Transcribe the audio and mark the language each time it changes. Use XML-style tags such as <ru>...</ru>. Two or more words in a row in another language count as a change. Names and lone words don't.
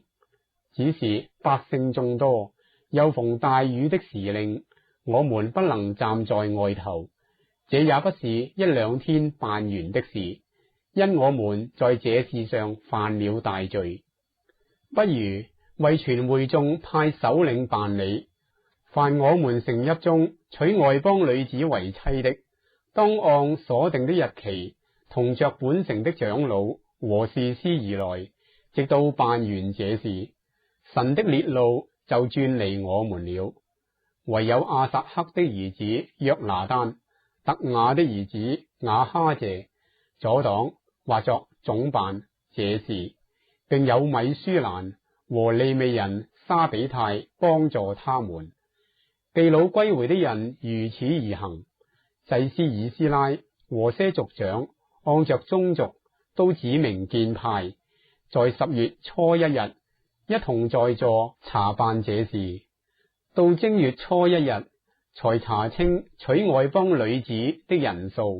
<zh>只是百姓眾多，又逢大雨的時令，我們不能站在外頭。這也不是一兩天辦完的事，因我們在這事上犯了大罪。不如為全會眾派首領辦理，凡我們城邑中娶外邦女子為妻的，當按所定的日期，同着本城的長老和士師而來，直到辦完這事，神的烈怒就轉離我們了。唯有亞撒黑的兒子約拿單、特雅的兒子亞哈謝阻擋或作總辦這事，並有米書蘭和利未人沙比泰幫助他們。被擄歸回的人如此而行。祭司以斯拉和些族長按着宗族都指明建派，在10月初1日一同在座查辦這事。到正月初1日才查清娶外邦女子的人數。</zh>